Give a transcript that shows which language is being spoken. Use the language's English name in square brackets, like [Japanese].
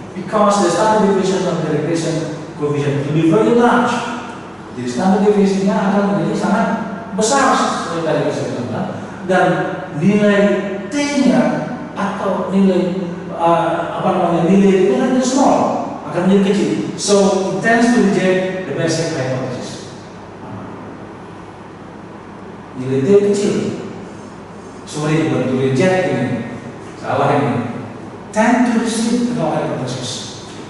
[English] Because the standard deviation of the regression coefficient will be very large. [Indonesian] Jadi standard deviation-nya akan menjadi sangat besar seperti tadi saya katakan. Dan nilai T-nya atau nilai nilai itu akan [English] small, [Indonesian] akan menjadi kecil. [English] So it tends to reject the basic hypothesis. [Indonesian] Nilai T kecil. [English] Sorry, [Indonesian] bukan [English] to reject [Indonesian] ini, salah ini. [English] Tend to receive the hypothesis.